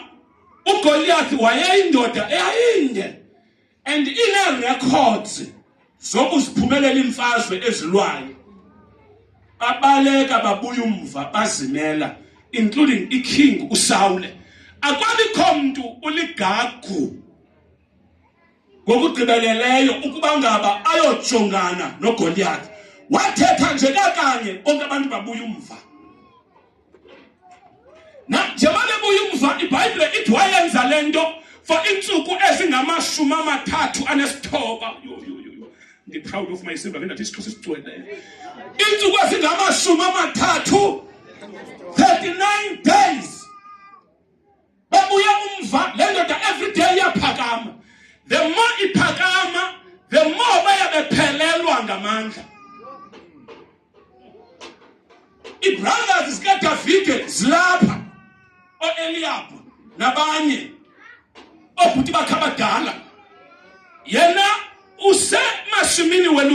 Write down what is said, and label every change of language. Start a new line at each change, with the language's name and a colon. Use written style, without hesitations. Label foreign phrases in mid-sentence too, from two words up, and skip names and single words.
Xhosa: uGoliath wayeyindoda eyinde and ine records zokuziphumelela imfazwe ezilwayo babaleka babuya umva bazimela including iking uSaul akwabikho umuntu uligagu ngokugqibeleleyo ukuba ngaba ayojongana noGoliath wathetha nje kakanye bonke abantu babuya umva na njengoba bebuya umva iBhayibhile ithi wayenza lento for insuku ezingamashumi amathathu anesithoba
English: I'm proud of myself and that is closest to it.
Xhosa: Insuku ezingamashumi amathathu 39 days babuya umva lendoda
English: every day
Xhosa: yaphakama
English: the more
Xhosa: iphakama
English: the more
Xhosa: bayabephelelwa ngamandla iBrothers zikaDavide zilapha oEliab nabanye obhuti bakhabadala yena usemashimini wena